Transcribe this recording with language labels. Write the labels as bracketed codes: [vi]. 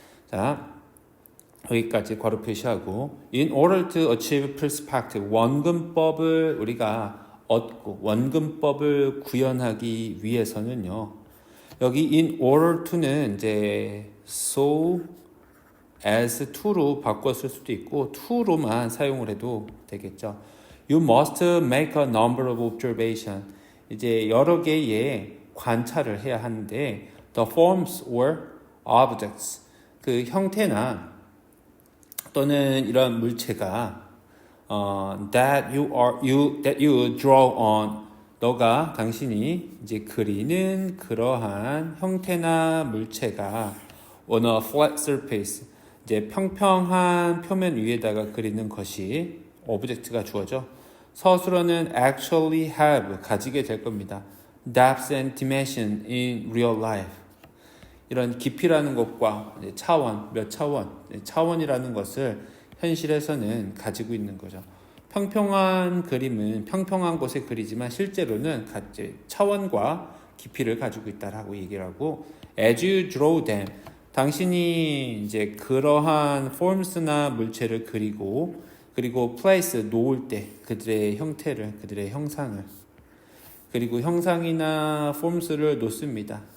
[ko] 자, 여기까지 괄호 표시하고, [en] in order to achieve perspective, [ko] 원근법을 우리가 얻고 원근법을 구현하기 위해서는요, 여기 in order to는 이제 so as to로 바꿔 쓸 수도 있고 to로만 사용을 해도 되겠죠. [en] You must make a number of observations. [ko] 이제 여러 개의 관찰을 해야 하는데 [en] the forms or objects, [ko] 그 형태나 또는 이런 물체가 [en] that you draw on, [ko] 당신이 이제 그리는 그러한 형태나 물체가 [en] on a flat surface, [ko] 이제 평평한 표면 위에다가 그리는 것이 오브젝트가 주어져. 서술어는 [en] actually have [ko] 가지게 될 겁니다. [en] depth and dimension in real life. [ko] 이런 깊이라는 것과 차원, 몇 차원, 차원이라는 것을 현실에서는 가지고 있는 거죠. 평평한 그림은 평평한 곳의 그리지만 실제로는 차원과 깊이를 가지고 있다라고 얘기를 하고, [en] as you draw them, [ko] 당신이 이제 그러한 forms나 물체를 그리고 place 놓을 때 그들의 형태를, 그들의 형상을, 그리고 형상이나 forms를 놓습니다.